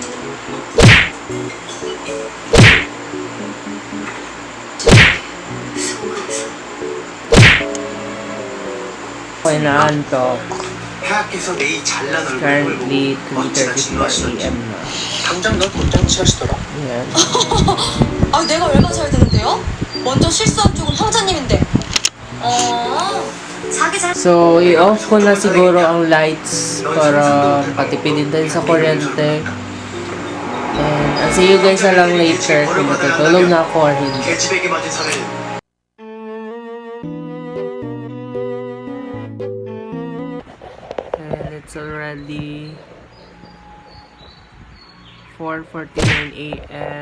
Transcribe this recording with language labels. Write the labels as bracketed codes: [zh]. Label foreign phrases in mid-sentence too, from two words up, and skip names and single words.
[ko] 속에서. [tl] Ako'y naantok. [ko] 폐하께서 내 이 잘난 얼굴을 [en] Currently [ko] 보고 어찌나 3:34 진노하시던지. [tl] a.m. na. [ko] 당장 널 곧장 취하시더라. [tl] Ayan. [ko] 아, 내가 얼마나 잘 되는데요? 먼저 실수한 쪽은 황자님인데. 자기 잘. [tl] So, i-off ko na siguro ang lights para patipidin tayo sa kuryente. [en] And I'll see you guys [tl] na lang [en] later [tl] kung matutulog na ako or hindi. [ko] 계집에게 맞은 사내는 [en] And it's already 4:49 a.m.